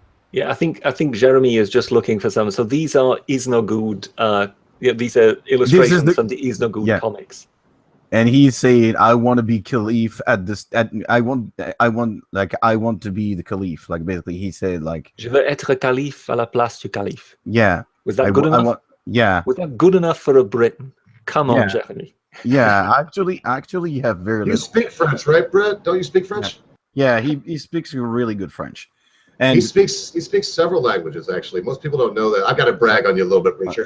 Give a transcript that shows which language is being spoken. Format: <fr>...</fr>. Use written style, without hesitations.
<en>Yeah, I think Jeremy is just looking for some. So these are Isnogud. These are illustrations from the Isnogud comics. And he's saying, "I want to be Caliph at this. I want to be the Caliph." Like basically, he said, like,</en> <fr>"Je veux être calife à la place du calife."</fr> <en>Yeah. Was that good enough? Was that good enough for a Briton? Come on, Jeremy. Yeah, actually, you have very. You speak French, right, Brett? Don't you speak French? Yeah, he speaks really good French. And he speaks several languages, actually. Most people don't know that. I got to brag on you a little bit, Richard.</en>